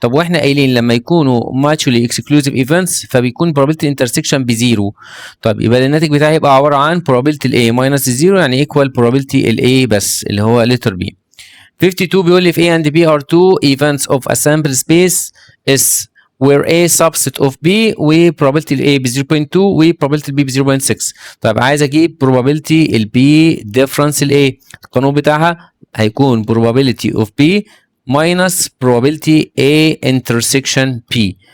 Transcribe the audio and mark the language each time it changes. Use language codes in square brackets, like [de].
[ar] طب واحنا قايلين لما يكونوا mutually exclusive events فبيكون probability intersection بزيرو. طب يبقى الناتج بتاعي يبقى عبارة عن probability ال A minus الزيرو يعني equal probability ال A بس اللي هو letter B. 52 بيقول لي [en] if A and B are two events of a sample space S where A subset of B [ar] و probability ال A ب 0.2 و probability ال B ب 0.6. طيب عايز اجيب probability ال B difference ال A. القانون بتاعها هيكون probability of B minus probability A intersection P.